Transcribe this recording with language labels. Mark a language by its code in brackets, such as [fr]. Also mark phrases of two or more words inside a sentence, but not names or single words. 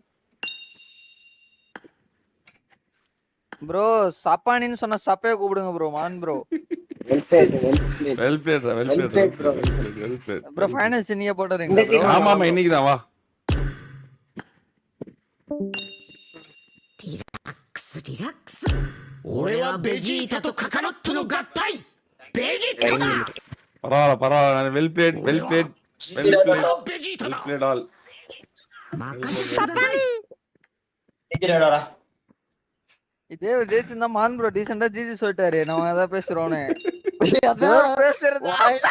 [ta] ப்ரோ சப்பானின்னு சொன்ன சப்பைய கூப்பிடுங்க ப்ரோ. [en] man bro. well played [ta] ப்ரோ ஃபைனல்ஸ் நீங்க போடுறீங்களா ப்ரோ? ஆமா ஆமா இன்னைக்கு தான். வா ரிலாக்ஸ். [ja] 俺はベジータとカカロットの合体ベジータだ。 [ta] பரவாயில்ல பரவாயில்ல. [en] well played well played well played [ja] ベジータだ。 [en] well played all. [ta] இதே ஜெயிச்சிருந்தா [en] man bro [ta] டீசெண்டா ஜிஜி சொல்லிட்டாரு. நம்ம ஏதாவது பேசுறோன்னு அதான் பேசுறது